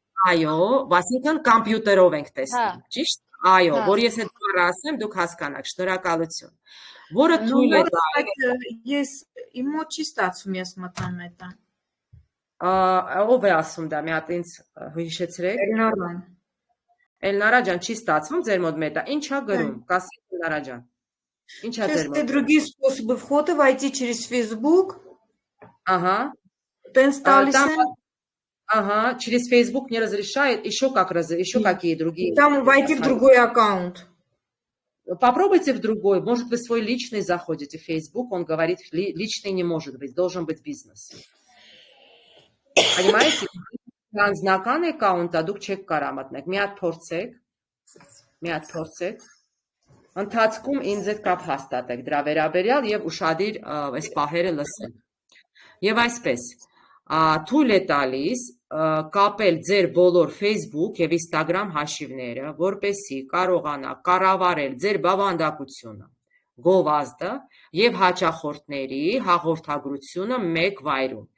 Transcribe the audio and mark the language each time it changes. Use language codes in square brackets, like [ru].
[hy] Այո, այսինքն համակարգերով ենք տեսնում, ճիշտ։ Այո, որ ես այդ բառը ասեմ, դուք հասկանաք, շնորհակալություն։ Որը թույլ է տալիս։ Ես իմ մոտ չի ստացվում, ես մտամ Meta։ Ով է ասում դա, մի հատ ինձ հիշեցրեք։ Էլնարա ջան, չի ստացվում ձեր մոտ Meta, ի՞նչ է գրում, կասեք Էլնարա ջան։ Ինչ է ձեր մոտ։ [ru] Другие способы входа, войти через Facebook. Ага. [hy] Տենց տալիս են։ [ru] Ага, через Facebook не разрешает, еще какие другие. Там войти в другой аккаунт. Попробуйте в другой, может вы свой личный заходите в Facebook, он говорит, личный не может быть, должен быть бизнес. Понимаете? [hy] Անձնական аккаунտը դուք չեք կարող մտնեք, մի հատ փորձեք, ընթացքում ինձ հետ կապ հաստատեք դրա վերաբերյալ եւ ուշադիր այս պահերը լսեք։ Եվ այսպես, թույլ է տալիս կապել ձեր բոլոր Facebook եւ Instagram հաշիվները, որպեսզի կարողանա կառավարել ձեր բավանդակությունը, գովազդը եւ հաճախորդների հաղորդագրությունը մեկ վայրում։